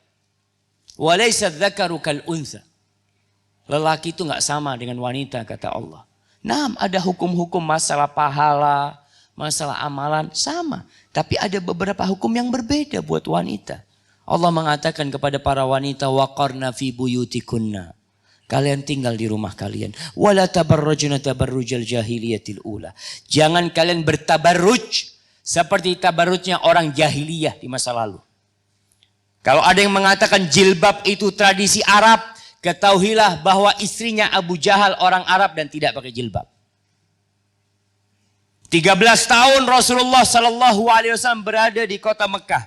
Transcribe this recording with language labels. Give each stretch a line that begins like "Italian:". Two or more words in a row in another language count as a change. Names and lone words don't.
Arabic: وليس الذكر كالأنثى.
Indonesian: Lelaki itu enggak sama dengan wanita, kata Allah. Nah, ada hukum-hukum masalah pahala, masalah amalan sama. Tapi ada beberapa hukum yang berbeda buat wanita. Allah mengatakan kepada para wanita,
Arabic: وقرن في بيوتكن.
Indonesian: Kalian tinggal di rumah kalian.
Arabic: ولا تبرجن تبرج الجاهلية الأولى.
Indonesian: Jangan kalian bertabarruj seperti tabarrujnya orang jahiliyah di masa lalu. Kalau ada yang mengatakan jilbab itu tradisi Arab, ketahuilah bahwa istrinya Abu Jahal orang Arab dan tidak pakai jilbab. 13 tahun Rasulullah
Arabic: صلى الله عليه وسلم
Indonesian: berada di kota Mekah.